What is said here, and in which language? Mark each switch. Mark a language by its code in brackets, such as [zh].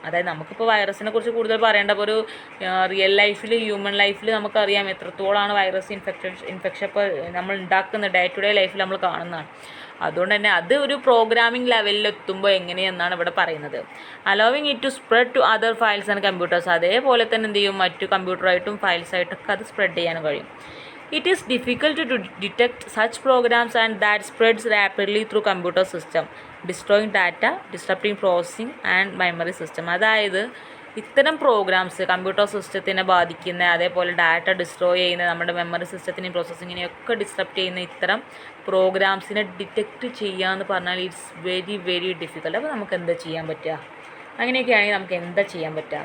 [ml] അതായത് നമുക്കിപ്പോൾ വൈറസിനെ കുറിച്ച് കൂടുതൽ പറയേണ്ട ഒരു റിയൽ ലൈഫിൽ, ഹ്യൂമൻ ലൈഫിൽ നമുക്കറിയാം എത്രത്തോളമാണ് വൈറസ് ഇൻഫെക്ഷൻ ഇപ്പോൾ നമ്മൾ ഉണ്ടാക്കുന്നത് ഡേ ടു ഡേ ലൈഫിൽ നമ്മൾ കാണുന്നതാണ്. അതുകൊണ്ട് തന്നെ അത് ഒരു പ്രോഗ്രാമിംഗ് ലെവലിലെത്തുമ്പോൾ എങ്ങനെയെന്നാണ് ഇവിടെ പറയുന്നത്. [en] Allowing it to spread to other files and computers. [ml] അതേപോലെ തന്നെ എന്ത് ചെയ്യും? മറ്റു കമ്പ്യൂട്ടറായിട്ടും ഫയൽസായിട്ടൊക്കെ അത് സ്പ്രെഡ് ചെയ്യാൻ കഴിയും. [en] It is difficult to detect such programs and that spreads rapidly through computer system, destroying data, disrupting processing and memory system. [ml] അതായത് ഇത്തരം പ്രോഗ്രാംസ് കമ്പ്യൂട്ടർ സിസ്റ്റത്തിനെ ബാധിക്കുന്ന, അതേപോലെ ഡാറ്റ ഡിസ്ട്രോയ് ചെയ്യുന്ന, നമ്മുടെ മെമ്മറി സിസ്റ്റത്തിനെയും പ്രോസസ്സിങ്ങിനെയൊക്കെ ഡിസ്ട്രപ്റ്റ് ചെയ്യുന്ന ഇത്തരം പ്രോഗ്രാംസിനെ ഡിറ്റക്റ്റ് ചെയ്യുക എന്ന് പറഞ്ഞാൽ [en] It's very very difficult. [ml] അപ്പോൾ നമുക്ക് എന്താ ചെയ്യാൻ പറ്റുക? അങ്ങനെയൊക്കെയാണെങ്കിൽ നമുക്ക് എന്താ ചെയ്യാൻ പറ്റുക?